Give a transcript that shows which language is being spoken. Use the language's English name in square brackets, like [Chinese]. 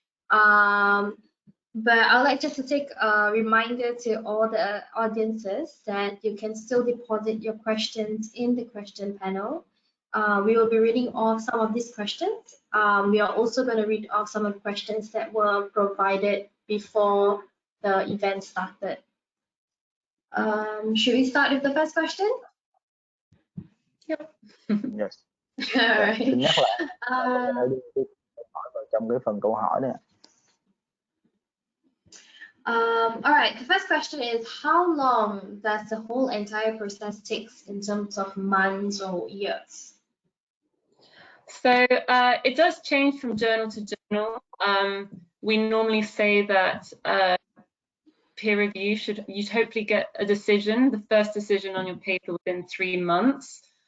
[English] But I'd like just to take a reminder to all the audiences that you can still deposit your questions in the question panel. We will be reading off some of these questions. We are also going to read off some of the questions that were provided before the event started. Should we start with the first question? Yep. Yes. All right. [Vietnamese] Xin nhắc lại đưa câu hỏi vào trong cái phần câu hỏi này. [English] All right, the first question is, how long does the whole entire process take in terms of months or years? So it does change from journal to journal. We normally say that peer review you'd hopefully get a decision, the first decision on your paper within 3 months.